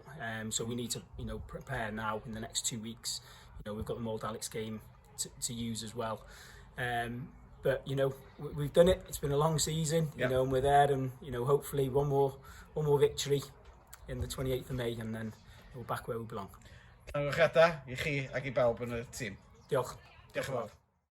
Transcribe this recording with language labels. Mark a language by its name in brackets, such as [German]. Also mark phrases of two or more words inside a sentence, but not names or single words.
[English] So we need to prepare now in the next 2 weeks. We've got the Moldalex game to use as well. But we've done it. It's been a long season, and we're there, and hopefully one more victory in the 28th of May, and then we're back where we belong. [Welsh] Llanuwchllyn i chi ac i bawb yn y tîm. Diolch. Diolch yn fawr.